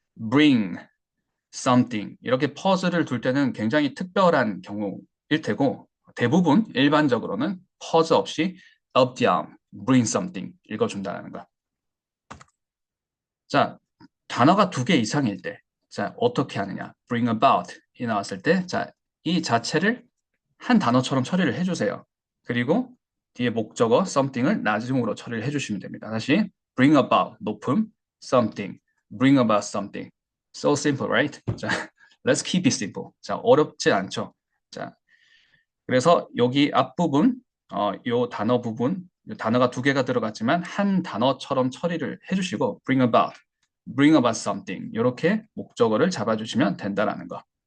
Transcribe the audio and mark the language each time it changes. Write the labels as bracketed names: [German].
[Korean] bring something 이렇게 pause를 둘 때는 굉장히 특별한 경우일 테고 대부분 일반적으로는 pause 없이 up down bring something 읽어준다는 거. 자, 단어가 두 개 이상일 때, 자, 어떻게 하느냐? bring about 이 나왔을 때, 자, 이 자체를 한 단어처럼 처리를 해주세요. 그리고 뒤에 목적어 something을 나중으로 처리를 해주시면 됩니다. 다시 bring about 높음 something, bring about something. [English] So simple, right? 자, let's keep it simple. [Korean] 자, 어렵지 않죠? 자, 그래서 여기 앞부분, 요 단어 부분, 요 단어가 두 개가 들어갔지만 한 단어처럼 처리를 해주시고 bring about something 이렇게 목적어를 잡아주시면 된다라는 거.